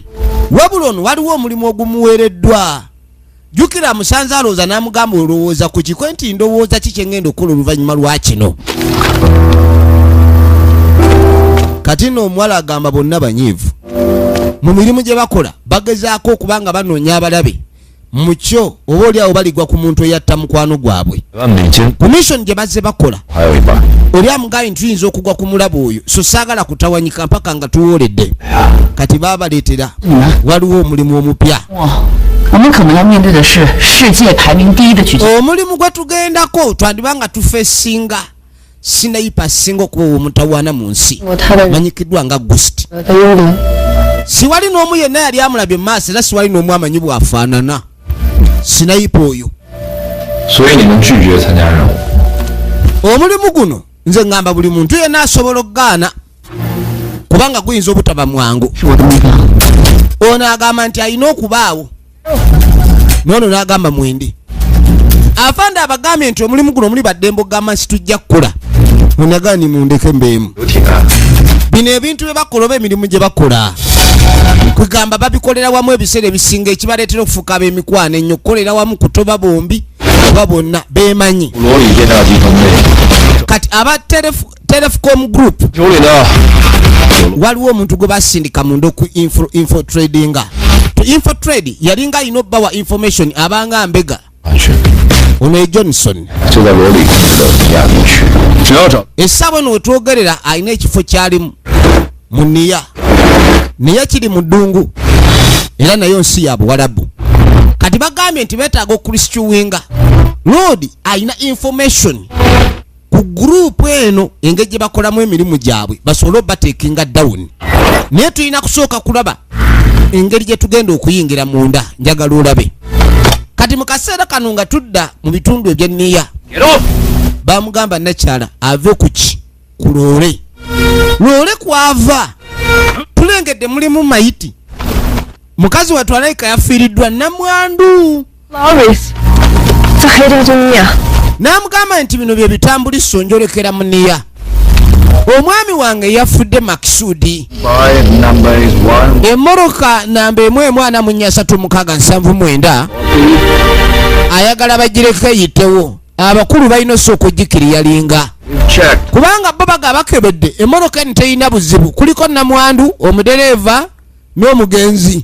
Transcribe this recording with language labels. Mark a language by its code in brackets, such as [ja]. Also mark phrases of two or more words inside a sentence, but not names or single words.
[lg] Wabula ono waliwo omulimu ogumuweereddwa. Jukira amusanze alowooza n'amugamba olowooza ku kikwe nti ndowooza ki kye ngenda okukola oluvannyuma lwa kino. Kati nno omuwala agamba bonna banyiivu. Mu mirimu gye bakola bagezaako okubanga banoonya abalabe mu kyo oba oli awo baligwa ku muntu eyatta mukwano gwabwe. [zh] 1万美金， [lg] Ku mission gye bazze bakola [zh] 还有一半。 [lg] oli amugaye nti tuyinza okugwa ku mulabo oyo so saagala kutawanyika mpaka nga tuwooledde. Kati baabaleetera waliwo omulimu omupya. [zh] 我们可能要面对的是世界排名第一的狙击。 [lg] Omulimu gwe tugendako twandibanga tufesinga sinayipa asinga okuba omutawaana mu nsi [zh] 他的 [lg] manyikiddwa nga Ghost. [zh] 幽灵， [lg] Siwali n'omu yenna yali amulabye mu maaso era siwali n'omu amanyi bw'afaanana. Sinayipa oyo. [zh] 所以你们拒绝参加任务。 [lg] Omulimu guno nze ngamba buli muntu yenna asobola okugaana kubanga guyinza obutaba mwangu. [zh] 是我的目标。 [lg] Ono agamba nti alina okubaawo. Nono n'agamba mwende. Afande abagambye nti omulimu guno muli baddembo gamba nsi tujja kukola. Onagani mundeke mbeemu. [zh] 有铁杆， [lg] Bino ebintu bye bakola oba emirimu gye bakola. Kugamba babikolera wamu ebiseera ebisinga ekibaleetera okufuuka ab'emikwano ennyo kukolera wamu kutoba bombi oba bonna beemanyi. [zh] 罗里电炸机分队， [lg] Kati aba Telecom Group [zh] 手里呢有 [lg] waliwo omuntu gwe basindika munda ku [en] info trading. Info trade [lg] yalinga alina obbawa information abanga mbega. [zh] 安全， [lg] Ono Johnson [zh] 就在罗里控制的亚洲区，只要找 [lg] essaawa eno wetwogerera alina ekifo kyalimu mu Niya. Niya kiri mu ddungu era nayo nsi ya Buwarabu. Kati bagambye nti beetaaga okurisituwinga. Lodi alina information ku gurupu eno engeri gye bakolamu emirimu gyabwe basobole obateekinga down. Naye tulina kusooka kulaba engeri gye tugenda okuyingira munda njagala olabe. Kati mu kaseera kano nga tudda mu bitundu ebya Niya bamugamba nakyala ave ku ki ku loole. Loole kwava tulengedde mulimu mayiti. Mukazi wattu alayika yafiiriddwa namwandu. [zh] Lawrence 在黑洞中呀， [lg] N'amugamba nti bino bye bitambuliso njolekera mu Niya. Omwami wange yafudde Makisudi. [en] Five number is 1. [lg] Emmoroka namba 14669 ayagala bagireke eyitewo. Abakulu balina osooka okugikiriya linga. Check. Kubanga bo baga bakebedde emmoroka eno terina buzibu. Kuliko namwandu, omudereeva n'omugenzi.